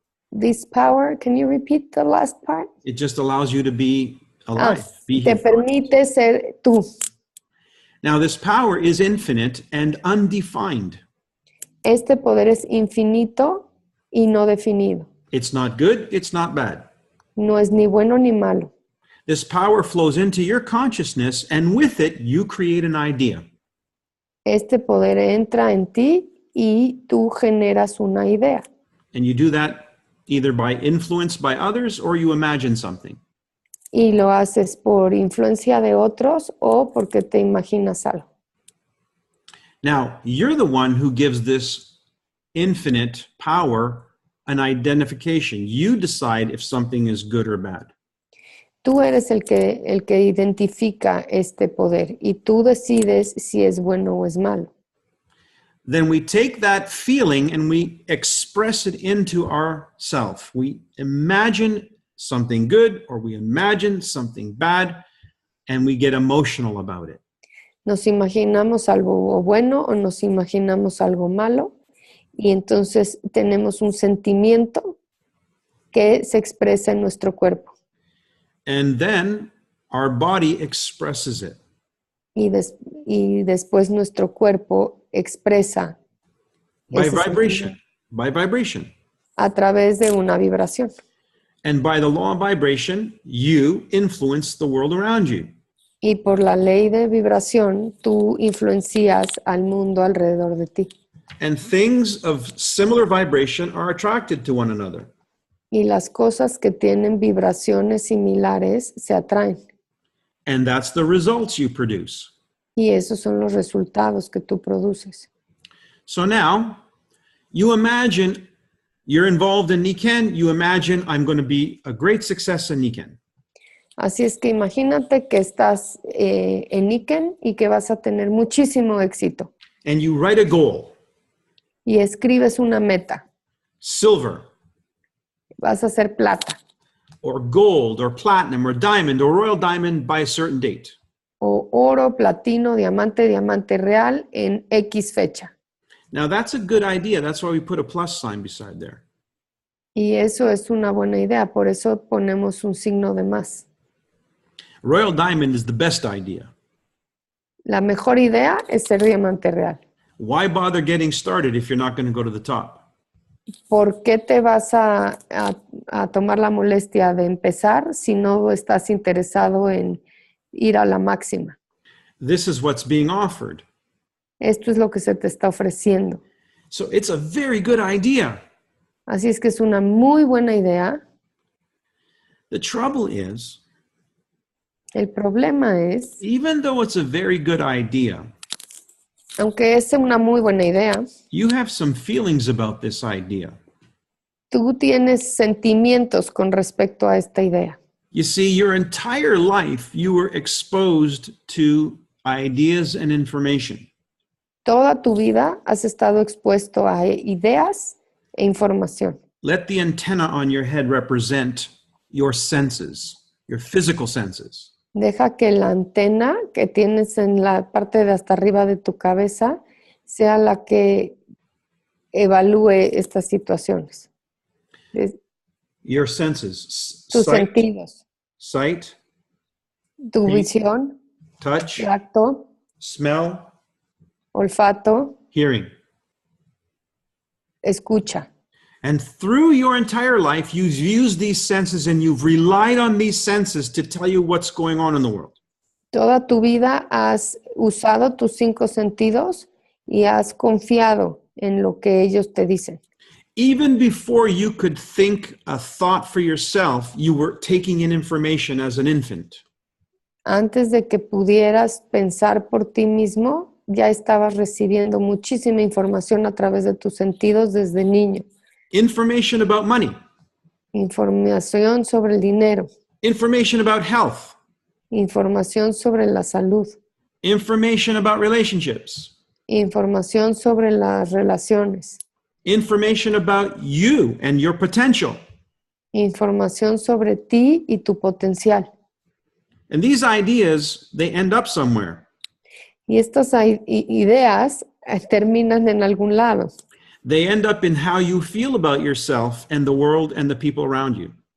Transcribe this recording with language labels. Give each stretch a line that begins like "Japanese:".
English: This power, can you repeat the last part? It just allows you to be alive. Be
Spanish: Te
English: here.
Spanish: permite ser tú.
English: Now, this power is infinite and undefined.
Spanish: Este poder es infinito y no definido.
English: It's not good, it's not bad.
Spanish: No es ni bueno ni malo.
English: This power flows into your consciousness, and with it, you create an idea.
Spanish: Este poder entra en ti y tú generas una idea.
English: And you do that either by influence by others or you imagine something.
Spanish: Y lo haces por influencia de otros o porque te imaginas algo.
English: Now, you're the one who gives this infinite power an identification. You decide if something is good or bad.
Spanish: Tú eres el que identifica este poder y tú decides si es bueno o es malo.
English: Then we take that feeling and we express it into ourself. We imagine something good or we imagine something bad and we get emotional about it.
Spanish: Nos imaginamos algo bueno o nos imaginamos algo malo y entonces tenemos un sentimiento que se expresa en nuestro cuerpo.
English: And then our body expresses it.
Spanish: Y después nuestro cuerpo expresa
English: By
Spanish: ese
English: vibration.
Spanish: sentimiento
English: By vibration.
Spanish: a través de una vibración.
English: And by the law of vibration, you influence the world around you.
Spanish: Y por la ley de vibración, tú influencias al mundo alrededor de ti.
English: And things of similar vibration are attracted to one another.
Spanish: Y las cosas que tienen vibraciones similares se atraen.
English: And that's the results you produce.
Spanish: Y esos son los resultados que tú produces.
English: So now, you imagine you're involved in Nikken. You imagine I'm going to be a great success in Nikken.
Spanish: Así es que imagínate que estás en Nikken y que vas a tener muchísimo éxito.
English: And you write a goal.
Spanish: Y escribes una meta.
English: Silver,
Spanish: Vas a hacer plata.
English: or gold, or platinum, or diamond, or royal diamond by a certain date.
Spanish: O oro, platino, diamante, diamante real en X fecha.
English: Now that's a good idea. That's why we put a plus sign beside there.
Spanish: Y eso es una buena idea. Por eso ponemos un signo de más.
English: Royal diamond is the best idea.
Spanish: La mejor idea es ser diamante real.
English: Why bother getting started if you're not going to go to the top?
Spanish: ¿Por qué te vas a tomar la molestia de empezar si no estás interesado en ir a la máxima?
English: This is what's being offered.
Spanish: Esto es lo que se te está ofreciendo.
English: So it's a very good idea.
Spanish: Así es que es una muy buena idea.
English: The trouble is,
Spanish: El problema es,
English: even though it's a very good idea,
Spanish: aunque es una muy buena idea,
English: you have some feelings about this idea.
Spanish: tú tienes sentimientos con respecto a esta idea.
English: You see, your entire life, you were exposed to ideas and information.
Spanish: Toda tu vida has estado expuesto a ideas e información.
English: Let the antenna on your head represent your senses, your physical senses.
Spanish: Deja que la antena que tienes en la parte de hasta arriba de tu cabeza sea la que evalúe estas situaciones.
English: Your senses,
Spanish: Tus sentidos,
English: sight,
Spanish: tu Sí. visión,
English: touch,
Spanish: tacto,
English: smell,
Spanish: olfato,
English: hearing.
Spanish: escucha.
English: And through your entire life, you've used these senses and you've relied on these senses to tell you what's going on in the world.
Spanish: Toda tu vida has usado tus 5 sentidos y has confiado en lo que ellos te dicen.
English: Even before you could think a thought for yourself, you were taking in information as an infant.
Spanish: Antes de que pudieras pensar por ti mismo, ya estabas recibiendo muchísima información a través de tus sentidos desde niño.
English: Information about money,
Spanish: Información sobre el dinero,
English: information about health,
Spanish: información sobre la salud,
English: information about relationships,
Spanish: información sobre las relaciones,
English: information about you and your potential.
Spanish: información sobre ti y tu potencial.
English: And these ideas, they end up somewhere.
Spanish: Y estas ideas terminan en algún lado.
English: They end up in how you feel about yourself and the world and the people around you.